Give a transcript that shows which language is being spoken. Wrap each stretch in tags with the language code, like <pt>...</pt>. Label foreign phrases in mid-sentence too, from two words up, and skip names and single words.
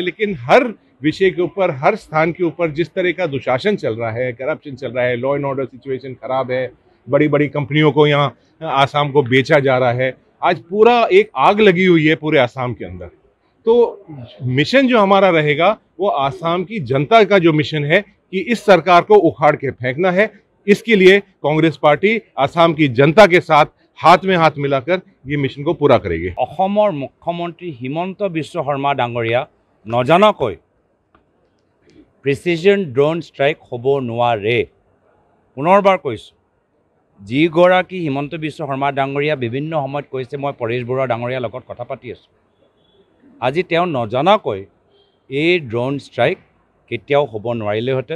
<hi>लेकिन हर विषय के ऊपर, हर स्थान के ऊपर जिस तरह का दुशासन चल रहा है, करप्शन चल रहा है,</hi> <en>law and order situation</en> <hi>खराब है, बड़ी बड़ी कंपनियों को यहाँ आसाम को बेचा जा रहा है, आज पूरा एक आग लगी हुई है पूरे आसाम के अंदर। तो मिशन जो हमारा रहेगा वो आसाम की जनता का जो मिशन है कि इस सरकार को उखाड़ के फेंकना है। इसके लिए कांग्रेस पार्टी आसाम की जनता के साथ हाथ में हाथ मिलाकर ये मिशन को पूरा करेगी।</hi> <as>অসমৰ মুখ্যমন্ত্ৰী হিমন্ত বিশ্ব শৰ্মা ডাঙৰীয়া নজনাকৈ</as> <en>precision drone strike</en> <as>হ'ব নোৱাৰে। পুনৰবাৰ কৈছোঁ, যিগৰাকী হিমন্ত বিশ্ব শৰ্মা ডাঙৰীয়া বিভিন্ন সময়ত কৈছে মই পৰেশ বৰুৱা ডাঙৰীয়াৰ লগত কথা পাতি আছোঁ, আজি তেওঁ নজনাকৈ এই</as> <en>drone strike</en> <as>কেতিয়াও হ'ব নোৱাৰিলেহেঁতেন।</as>